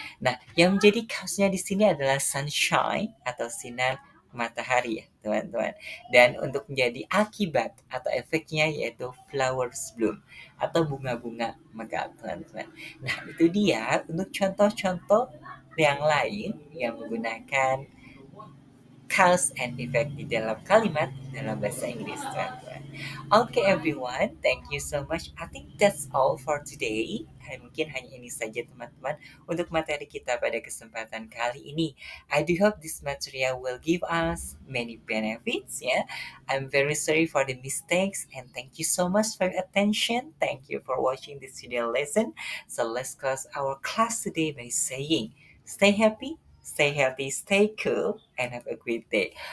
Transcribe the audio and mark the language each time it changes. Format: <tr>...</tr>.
<id>Nah, yang menjadi cause-nya di sini adalah sunshine atau sinar matahari ya, teman-teman. Dan untuk menjadi akibat atau efeknya yaitu</id> <en>flowers bloom</en> <id>atau bunga-bunga mekar, teman-teman. Nah, itu dia untuk contoh-contoh yang lain yang menggunakan cause and effect di dalam kalimat dalam bahasa Inggris, teman-teman.</id> <en>Okay, everyone, thank you so much. I think that's all for today.</en> <id>Mungkin hanya ini saja, teman-teman, untuk materi kita pada kesempatan kali ini.</id> <en>I do hope this material will give us many benefits, ya. I'm very sorry for the mistakes and thank you so much for your attention. Thank you for watching this video lesson. So let's close our class today by saying, stay happy, stay healthy, stay cool, and have a great day.</en>